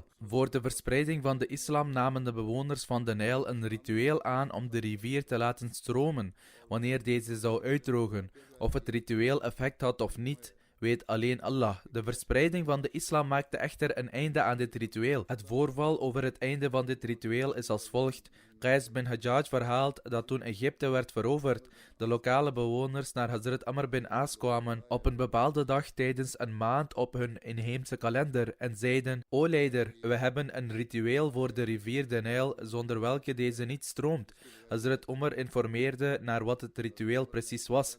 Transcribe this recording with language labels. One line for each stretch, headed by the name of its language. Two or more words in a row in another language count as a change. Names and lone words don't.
Dutch: Voor de verspreiding van de islam namen de bewoners van de Nijl een ritueel aan om de rivier te laten stromen wanneer deze zou uitdrogen. Of het ritueel effect had of niet, weet alleen Allah. De verspreiding van de islam maakte echter een einde aan dit ritueel. Het voorval over het einde van dit ritueel is als volgt. Qais bin Hajjaj verhaalt dat toen Egypte werd veroverd, de lokale bewoners naar Hazrat Amr bin As kwamen op een bepaalde dag tijdens een maand op hun inheemse kalender en zeiden: O leider, we hebben een ritueel voor de rivier de Nijl zonder welke deze niet stroomt. Hazrat Umar informeerde naar wat het ritueel precies was.